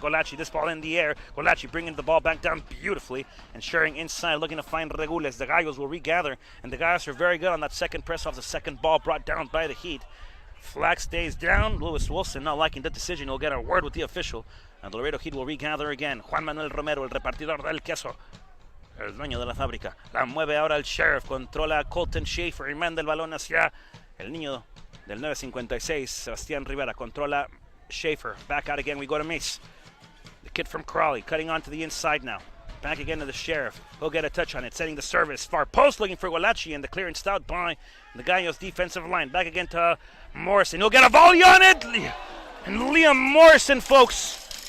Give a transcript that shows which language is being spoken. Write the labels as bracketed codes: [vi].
[en] Golachi, this ball in the air. Golachi bringing the ball back down beautifully and sharing inside, looking to find Regules. The Gallos will regather, and the Gallos are very good on that second press off the second ball brought down by the Heat. Flag stays down. Lewis Wilson not liking the decision. He'll get a word with the official. And the Laredo Heat will regather again. [es] Juan Manuel Romero, el repartidor del queso. El dueño de la fábrica. La mueve ahora el Sheriff. Controla a Colton Schaefer y manda el balón hacia el niño del 956, Sebastián Rivera. Controla Schaefer. [en] Back out again. We go to Mace. The kid from Crawley cutting onto the inside now. Back again to the Sheriff. He'll get a touch on it. Setting the service. Far post looking for Golachi, and the clearance stout by the Gallos defensive line. Back again to Morrison. He'll get a volley on it. And Liam Morrison, folks.